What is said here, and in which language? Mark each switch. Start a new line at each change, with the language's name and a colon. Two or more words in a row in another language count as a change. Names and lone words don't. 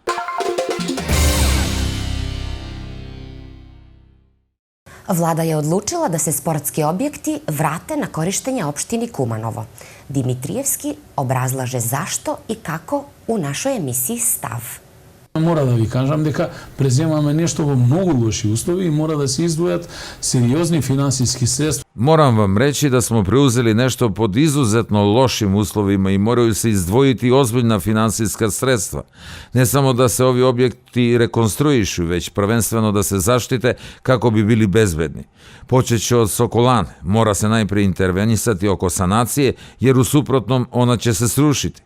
Serbian: Vlada je odlučila da se sportski objekti vrate na korištenje opštini Kumanovo. Dimitrijevski obrazlaže zašto i kako u našoj emisiji Stav.
Macedonian: Мора да ви кажам дека преземаме нешто во многу лоши услови и мора да се издвојат сериозни финансиски средства.
Serbian: Moram vam reći da smo preuzeli nešto pod izuzetno lošim uslovima i moraju se izdvojiti ozbiljna finansijska sredstva. Ne samo da se ovi objekti rekonstruišu, već prvenstveno da se zaštite kako bi bili bezbedni. Počeće od Sokolane, mora se najprije intervenisati oko sanacije, jer u suprotnom ona će se srušiti.